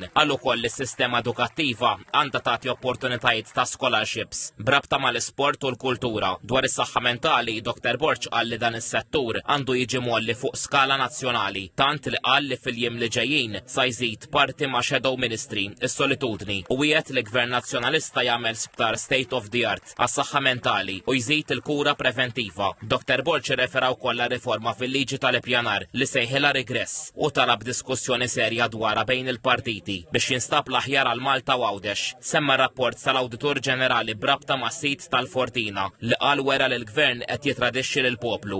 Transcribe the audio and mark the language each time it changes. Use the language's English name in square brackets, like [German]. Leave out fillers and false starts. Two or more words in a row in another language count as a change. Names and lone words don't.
[Maltese] Qal ukoll li s-sistema edukattiva għandha tagħti opportunitajiet ta' scholarships brabta mal-isport u l-kultura. Dwar is-saħħa mentali, Dr. Borg qal li dan is-settur għandu jiġi molli fuq skala nazzjonali, tant li qal li fil-jiem li ġejjin sa jżid parti ma' [English] Shadow Ministry [Maltese] is-solitudni u wieħed li Gvern Nazzjonalista jagħmel sptar [English] state of the art [Maltese] għas-saħħa mentali u jżid il-kura preventiva. Dr. Borg irrefera wkoll riforma fil-liġi tal-ippjanar li sejħilha regress u talab diskussjoni serja dwarha bejn il-partiti biex jinstab l-aħjar għal Malta Għawdex. Semma rapport tal-Awditur Ġenerali brabta ma' sit tal-Fortina li qal wera li l-Gvern qed jitradixxi lill-poplu.